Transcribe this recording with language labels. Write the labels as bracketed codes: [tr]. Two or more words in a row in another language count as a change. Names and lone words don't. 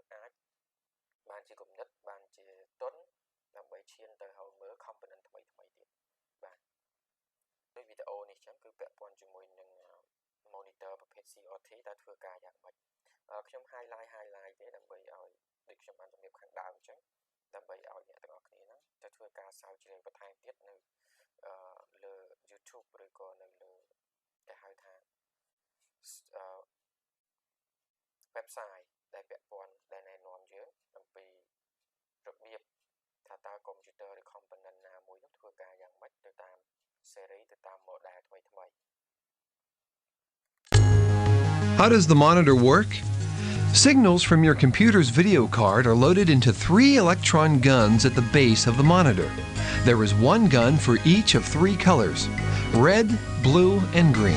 [km] អាចបានជាគំនិតបានជាទុនដើម្បីឈានទៅឲ្យមើល component ថ្មីទៀតបាទដោយវីដេអូនេះចឹងគឺពាក់ព័ន្ធជាមួយនឹង monitor ប្រភេទ CRT តើធ្វើការយ៉ាងម៉េចខ្ញុំ highlight ទេដើម្បីឲ្យដូចខ្ញុំបានជំរាបខាងដើមចឹងដើម្បីឲ្យអ្នកទាំងអស់គ្នាហ្នឹងទៅធ្វើការស្រាវជ្រាវបន្ថែមទៀតនៅលើ YouTube ឬក៏នៅលើគេហៅថា website ដែលពាក់ព័ន្ធដែលណែនាំយើងអំពីរបៀបថាតើ computer ឬ component ណាមួយនោះធ្វើការយ៉ាងម៉េចទៅតាម series ទៅតាម model ថ្មី [en] How does the monitor work? Signals from your computer's video card are loaded into 3 electron guns at the base of the monitor. There is one gun for each of 3 colors: red, blue, and green.